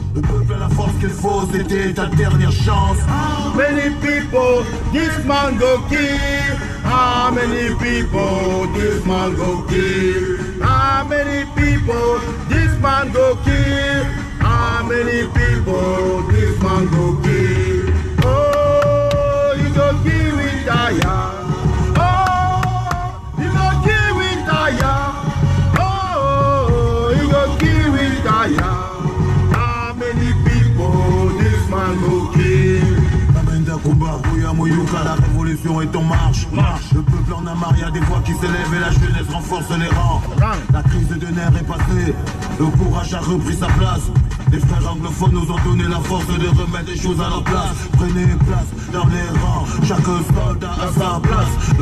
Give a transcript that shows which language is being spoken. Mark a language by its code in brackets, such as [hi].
[fr] Le peuple a la force qu'il faut, c'était ta dernière chance. [wes] How many people this man go kill? How many people this man go kill? How many people this man go kill? How many people this man go kill? Oh, you go kill with Daya. Oh, you go kill with Daya. Oh, you go kill with Daya. How many people this man go kill? [fr] Amenda Kumba, Oya Moyuka, la révolution. révolution est en marche. Le peuple en a marre, y a des voix qui s'élèvent et la jeunesse renforce les rangs. La crise de nerfs est passée, le courage a repris sa place. Les frères anglophones nous ont donné la force de remettre les choses à leur place. Prenez place dans les rangs, chaque soldat a sa place.